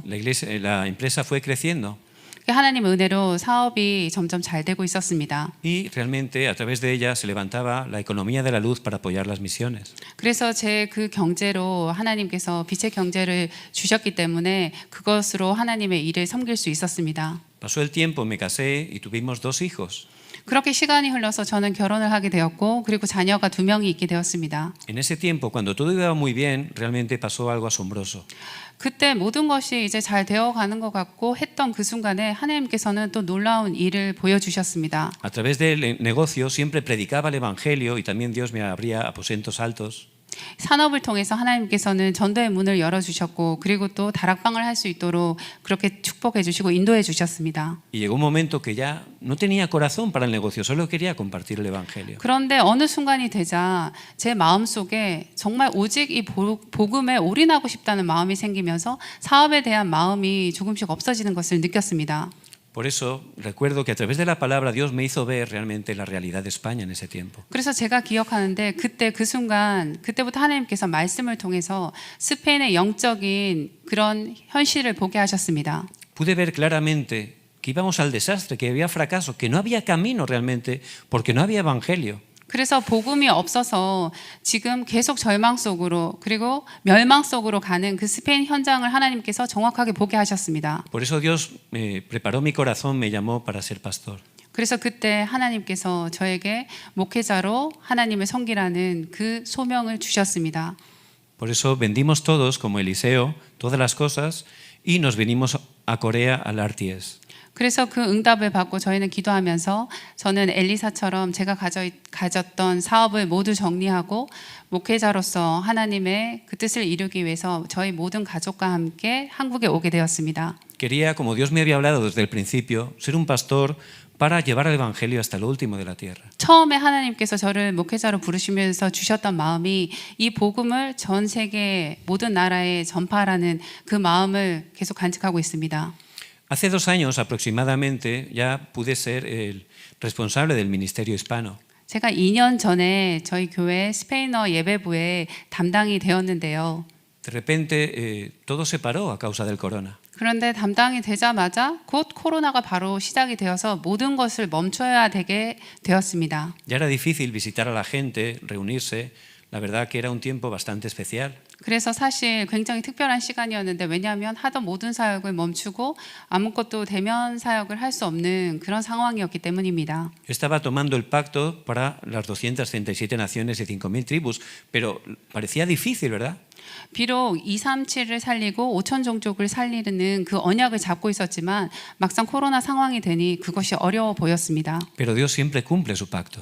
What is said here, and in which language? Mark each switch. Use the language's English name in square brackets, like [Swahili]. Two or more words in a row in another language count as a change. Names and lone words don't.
[Spanish] La empresa fue creciendo [Korean] 하나님의 은혜로 사업이 점점 잘 되고 있었습니다. [Spanish] y realmente a través de ella se levantaba la economía de la luz para apoyar las misiones. [Korean] 그래서 제 그 경제로 하나님께서 빛의 경제를 주셨기 때문에 그것으로 하나님의 일을 섬길 수 있었습니다. [Spanish] Pasó el tiempo, me casé y tuvimos 2 hijos. [Korean] 그렇게 시간이 흘러서 저는 결혼을 하게 되었고 그리고 자녀가 2명이 있게 되었습니다. [Spanish] En ese tiempo, cuando todo iba muy bien, realmente pasó algo asombroso. [Korean] 그때 모든 것이 이제 잘 되어가는 것 같고 했던 그 순간에 하나님께서는 또 놀라운 일을 보여주셨습니다. [Spanish] A través del negocio siempre predicaba el evangelio y también Dios me abría aposentos altos. [Korean] 산업을 통해서 하나님께서는 전도의 문을 열어주셨고 그리고 또 다락방을 할 수 있도록 그렇게 축복해 주시고 인도해 주셨습니다. [Spanish] Y llegó un momento que ya no tenía corazón para el negocio, solo quería compartir el Evangelio. [Korean] 그런데 어느 순간이 되자 제 마음속에 정말 오직 이 복음에 올인하고 싶다는 마음이 생기면서 사업에 대한 마음이 조금씩 없어지는 것을 느꼈습니다. [Spanish] Por eso recuerdo que a través de la palabra Dios me hizo ver realmente la realidad de España en ese tiempo. [Korean] 그래서 제가 기억하는데 그때 그 순간 그때부터 하나님께서 말씀을 통해서 스페인의 영적인 그런 현실을 보게 하셨습니다. [Spanish] Pude ver claramente que íbamos al desastre, que había fracaso, que no había camino realmente porque no había evangelio. [Korean] 그래서 복음이 없어서 지금 계속 절망 속으로 그리고 멸망 속으로 가는 그 스페인 현장을 하나님께서 정확하게 보게 하셨습니다. [Spanish] Por eso Dios preparó mi corazón, me llamó para ser pastor. [Korean] 그래서 그때 하나님께서 저에게 목회자로 하나님을 섬기라는 그 소명을 주셨습니다. [Spanish] Por eso vendimos todos, como Eliseo, todas las cosas y nos vinimos a Corea al Arties. [Korean] 그래서 그 응답을 받고 저희는 기도하면서 저는 엘리사처럼 제가 가졌던 사업을 모두 정리하고 목회자로서 하나님의 그 뜻을 이루기 위해서 저희 모든 가족과 함께 한국에 오게 되었습니다. [Spanish] Quería, como Dios me había hablado desde el principio, ser un pastor para llevar el evangelio hasta lo último de la tierra. [Korean] 처음에 하나님께서 저를 목회자로 부르시면서 주셨던 마음이 이 복음을 전 세계 모든 나라에 전파하라는 그 마음을 계속 간직하고 있습니다. [Spanish] Hace 2 años aproximadamente ya pude ser el responsable del ministerio hispano. [Korean] 제가 2년 전에 저희 교회 스페인어 예배부의 담당이 되었는데요. [Spanish] De repente todo se paró a causa del corona. [Korean] 그런데 담당이 되자마자 곧 코로나가 바로 시작이 되어서 모든 것을 멈춰야 되게 되었습니다. [Spanish] Ya era difícil visitar a la gente, reunirse. La verdad que era un tiempo bastante especial. [Korean] 그래서 사실 굉장히 특별한 시간이었는데 왜냐하면 하던 모든 사역을 멈추고 아무것도 대면 사역을 할 수 없는 그런 상황이었기 때문입니다. [Spanish] Yo estaba tomando el pacto para las 237 naciones y 5.000 tribus, pero parecía difícil, ¿verdad? [Korean] 비록 237을 살리고 5천 종족을 살리는 그 언약을 잡고 있었지만 막상 코로나 상황이 되니 그것이 어려워 보였습니다. [Spanish] Pero Dios siempre cumple su pacto.